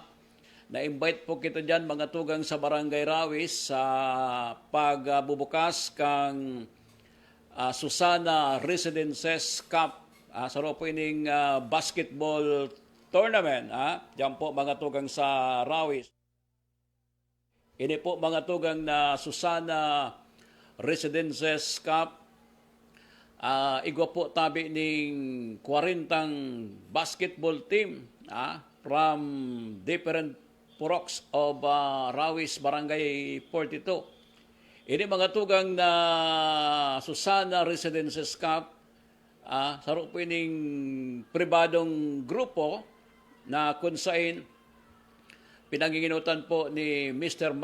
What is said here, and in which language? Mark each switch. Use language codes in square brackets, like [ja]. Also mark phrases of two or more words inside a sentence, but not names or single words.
[bik] Na-invite po kita dyan mga tugang sa Barangay Rawis sa pagbubukas kang Susana Residences Cup sa po ining basketball tournament. Dyan po mga tugang sa Rawis. Ini po mga tugang na Susana Residences Cup. Igwa po tabi ning 40 [en] basketball team from different Puroks [bik] of Rawis, Barangay 42. Ini mga tugang na Susana Residences Cup, saro po ining pribadong grupo na kung saan pinanginginutan po ni Mr.